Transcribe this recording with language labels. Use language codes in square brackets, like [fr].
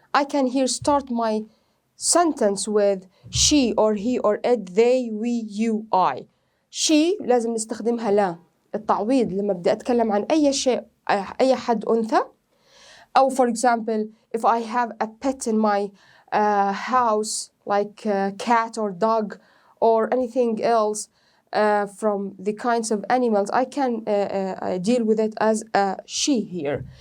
[en] I can here start my sentence with she or he or it, they, we, you, I. [ar] she لازم نستخدمها لا التعويض لما بدي أتكلم عن أي شيء أي حد أنثى. [en] أو for example, if I have a pet in my house, like a cat or dog or anything else from the kinds of animals, I can deal with it as a she here.